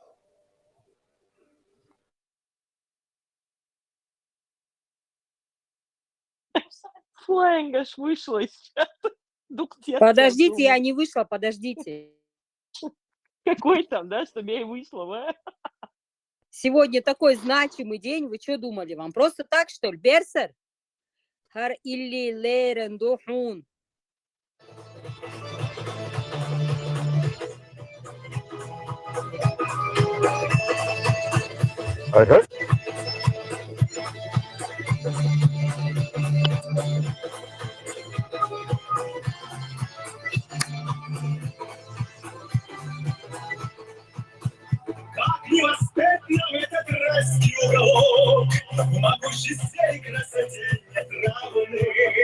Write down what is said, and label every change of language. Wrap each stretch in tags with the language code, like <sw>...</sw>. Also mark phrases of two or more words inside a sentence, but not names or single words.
<ru>Флайнг аж вышла из чата. Подождите, я не вышла, подождите. Какой там, да, чтобы я и вышла, Сегодня такой значимый день, вы что думали, вам просто так, что ли?</ru> <ce>Берсер? Хар илли лерен духун.</ce> <ru>Ага. Как не воспеть нам этот райский уголок, в могуществе и красоте нет равных.</ru>